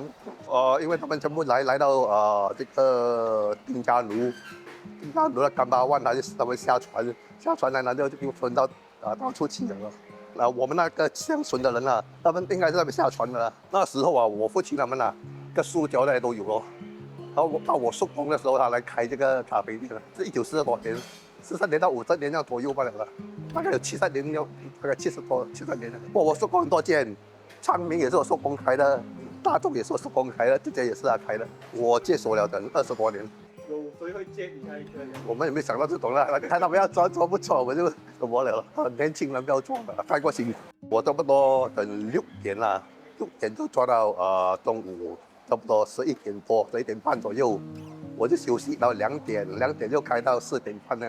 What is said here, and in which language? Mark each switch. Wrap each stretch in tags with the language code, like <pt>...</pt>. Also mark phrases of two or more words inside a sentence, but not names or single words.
<zh>因為他們全部來到這個丁家奴的干巴灣，他們下船來，然後就分到到處去了。我們那個鄉村的人啊，他們應該是那邊下船的啦。那時候啊，我父親他們啊，個塑膠袋都有咯。然後到我叔公的時候，他來開這個咖啡店了，是1940多年，43年到50年這樣左右罷了，大概有70年，大概70年了。我叔公很多間，昌明也是我叔公開的，大眾也是我叔公開的，這家也是他開的。我接手了等20多年。有誰會接你開這個？我們也沒想到這種啦，看他們要做不錯，我就什麼了。年輕人不要做了，太過辛苦。我差不多等6年啦，6點就做到中午。差不多11點多，11點半左右，我就休息到2點，2點就開到4點半那樣。</zh>